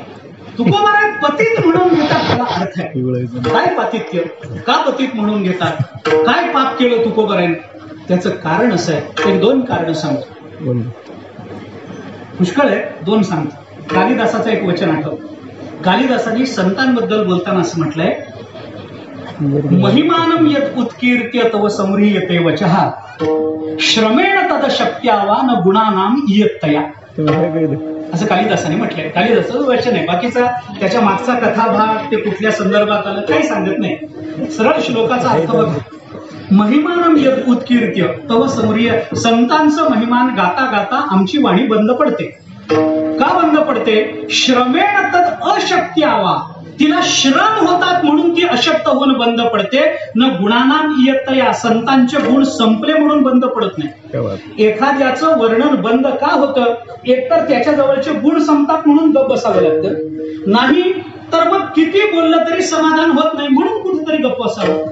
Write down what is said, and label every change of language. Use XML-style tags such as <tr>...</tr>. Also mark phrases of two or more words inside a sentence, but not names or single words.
<mr>तुकोबाराय पतित म्हणून घेतात, त्याला अर्थ आहे. काय पातित्य? का पतित म्हणून घेतात? काय पाप केलं तुकोबारायने? त्याचं कारण असं आहे, 1-2 कारण सांगतो. पुष्कळ आहे, 2 सांगतो. कालिदासाचं एक वचन आठव. कालिदासाने संतांबद्दल बोलताना असं म्हटलंय,</mr> <sa>महिमानम यत उत्कीर्त्य तव संह्रियते वचः श्रमेण तद शक्त्यावा न गुणानाम इयत्तया.</sa> <mr>असं कालिदासाने म्हटलंय. कालिदासाचं वचन आहे, बाकीचा त्याच्या मागचा कथाभाग, ते कुठल्या संदर्भात आलं काही सांगत नाही. सरळ श्लोकाचा अर्थ बघा.</mr> <sa>महिमानम यद उत्कीर्त्य तव संह्रिय,</sa> <mr>संतांचं महिमान गाता गाता आमची वाणी बंद पडते. का बंद पडते?</mr> <sa>श्रमेण तद अशक्त्यावा,</sa> <mr>तिला श्रम होतात म्हणून ती अशक्त होऊन बंद पडते.</mr> <sa>न गुणानाम इयत्तया,</sa> <mr>संतांचे गुण संपले म्हणून बंद पडत नाही. एखाद्याचं वर्णन बंद का होतं? एकतर त्याच्या जवळचे गुण संपतात म्हणून गप्प बसावं लागतं, नाही तर मग किती बोललं तरी समाधान होत नाही म्हणून कुठेतरी गप्प असावं.</mr>